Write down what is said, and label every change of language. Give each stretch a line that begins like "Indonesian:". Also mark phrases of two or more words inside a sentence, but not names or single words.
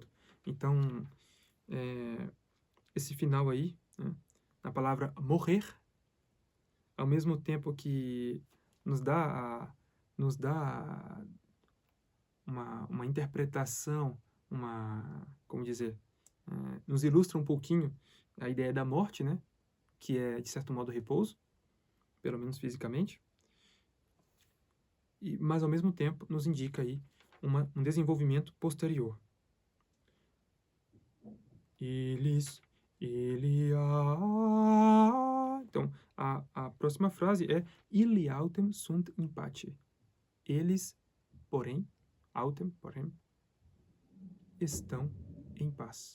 Portuguese: Então, esse final aí, né, na palavra morrer, ao mesmo tempo que nos dá uma interpretação, como dizer, nos ilustra um pouquinho a ideia da morte, né, que é, de certo modo, repouso, pelo menos fisicamente, mas, ao mesmo tempo, nos indica aí um desenvolvimento posterior. Então, a próxima frase é
Latin: Illi autem sunt in pace.
Portuguese: Eles, porém, estão em paz.